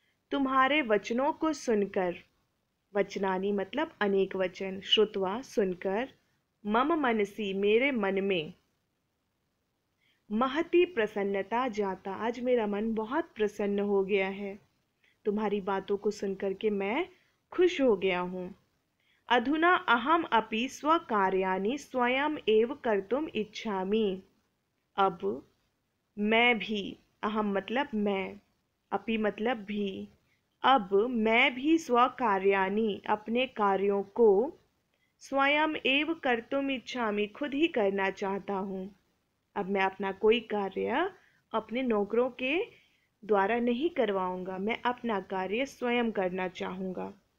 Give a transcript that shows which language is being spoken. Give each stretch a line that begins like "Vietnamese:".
Hindi: तुम्हारे वचनों को सुनकर,
Sanskrit: वचनानि
Hindi: मतलब अनेक वचन,
Sanskrit: श्रुत्वा
Hindi: सुनकर,
Sanskrit: मम मनसी
Hindi: मेरे मन में,
Sanskrit: महती प्रसन्नता
Hindi: जाता आज मेरा मन बहुत प्रसन्न हो गया है। तुम्हारी बातों को सुनकर के मैं खुश हो गया हूँ।
Sanskrit: अधुना अहम अपि स्वकार्याणि स्वयं एव कर्तुम इच्छामि।
Hindi: अब मैं भी, अहम मतलब मैं, अपि मतलब भी, अब मैं भी
Sanskrit: स्वकार्याणि
Hindi: अपने कार्यों को
Sanskrit: स्वयं एव कर्तुम इच्छामि
Hindi: खुद ही करना चाहता हूँ। अब मैं अपना कोई कार्य अपने नौकरों के द्वारा नहीं करवाऊंगा, मैं अपना कार्य स्वयं करना चाहूँगा।